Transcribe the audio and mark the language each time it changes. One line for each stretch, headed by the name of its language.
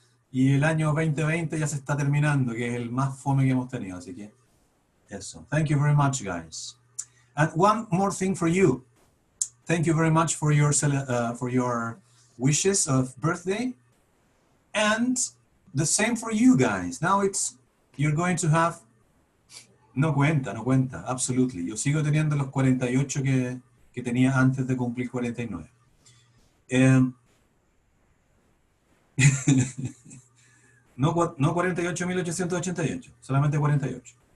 Spanish: Y el año 2020 ya se está terminando, que es el más fome que hemos tenido, así que eso.
English: Thank you very much, guys. And one more thing for you. Thank you very much for your wishes of birthday. And the same for you guys. Now you're going to have...
Spanish: No cuenta,
English: absolutely.
Spanish: Yo sigo teniendo los 48 que tenía antes de cumplir 49. No 48.888, solamente 48.